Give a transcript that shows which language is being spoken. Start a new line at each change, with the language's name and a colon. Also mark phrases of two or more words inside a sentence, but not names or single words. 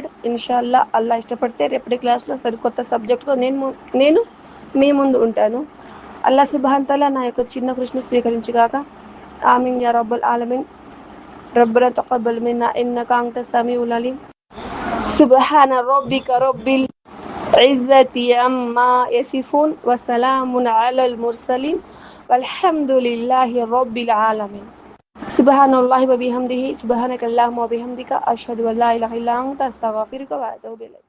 Telugu: ఇన్షాల్లా అల్లా ఇష్టపడితే రేపటి క్లాస్లో సరికొత్త సబ్జెక్టులో నేను మీ ముందు ఉంటాను.
Arabic: الله سبحانه وتعالى
Telugu: నా యొక్క చిన్న కృషిని స్వీకరించుగాక.
Arabic: آمين يا رب العالمين ربنا تقبل منا إنك أنت السميع العليم. سبحان ربك رب العزة عما يصفون وسلام على المرسلين والحمد لله رب العالمين. سبحان الله وبحمده سبحانك اللهم وبحمدك أشهد أن لا إله إلا أنت أستغفرك وأتوب إليك.